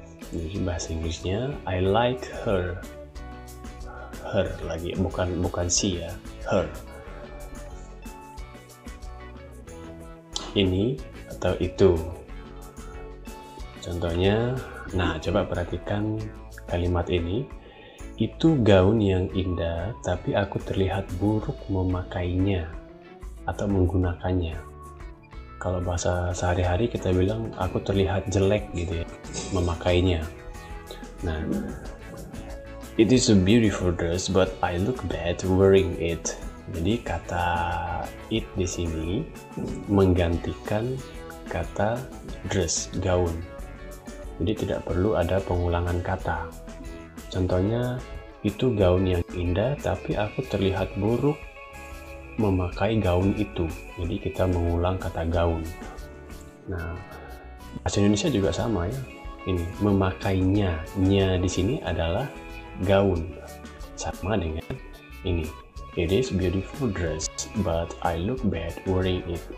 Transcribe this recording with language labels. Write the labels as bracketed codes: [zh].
[id] Jadi bahasa Inggrisnya [en] I like her. [id] Her lagi, bukan she ya, her. Ini atau itu. Contohnya, nah coba perhatikan kalimat ini. Itu gaun yang indah, tapi aku terlihat buruk memakainya atau menggunakannya. Kalau bahasa sehari-hari kita bilang aku terlihat jelek gitu ya, memakainya. [en] Nah, it is a beautiful dress, but I look bad wearing it. [id] Jadi kata it di sini menggantikan kata dress, gaun. Jadi tidak perlu ada pengulangan kata. Contohnya, itu gaun yang indah, tapi aku terlihat buruk memakai gaun itu. Jadi kita mengulang kata gaun. Nah, bahasa Indonesia juga sama ya. Ini memakainya, nya di sini adalah gaun. Sama dengan ini. [en] It is beautiful dress, but I look bad wearing it.